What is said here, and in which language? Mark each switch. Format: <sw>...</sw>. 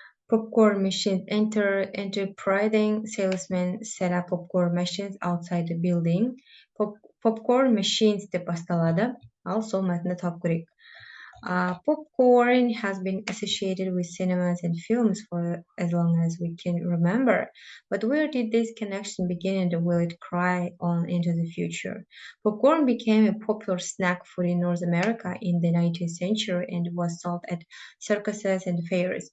<en>Popcorn machines enterprising salesmen set up popcorn machines outside the building. Popcorn machines</en> <kk>деп басталады, ал сол мәтінді тауып көрейік.</kk> <en>Popcorn has been associated with cinemas and films for as long as we can remember. But where did this connection begin and will it carry on into the future? Popcorn became a popular snack food in North America in the 19th century and was sold at circuses and fairs.</en>